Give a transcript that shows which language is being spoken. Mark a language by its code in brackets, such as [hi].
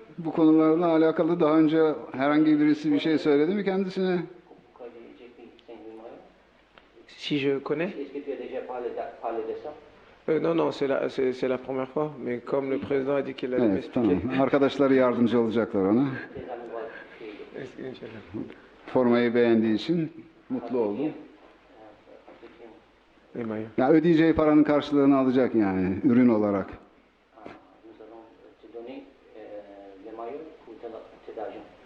[tr] Bu konularla alakalı daha önce herhangi birisi bir şey söyledi mi kendisine? [fr] Pourquoi j'ai écrit 5000 maillots? Si je connais? Est-ce que tu as déjà parlé de ça? Non, non, c'est la première fois. Mais comme le président a dit qu'il allait [tr] Evet, [fr] m'expliquer. [tr] tamam. Arkadaşları yardımcı olacaklar ona. [fr] Tes amis vont t'aider. Inch'Allah. [tr] Formayı beğendiği için mutlu oldum. [fr] Les maillots. [tr] Ya ödeyeceği paranın karşılığını alacak yani ürün olarak. [fr] Nous allons te donner les maillots pour tes argent.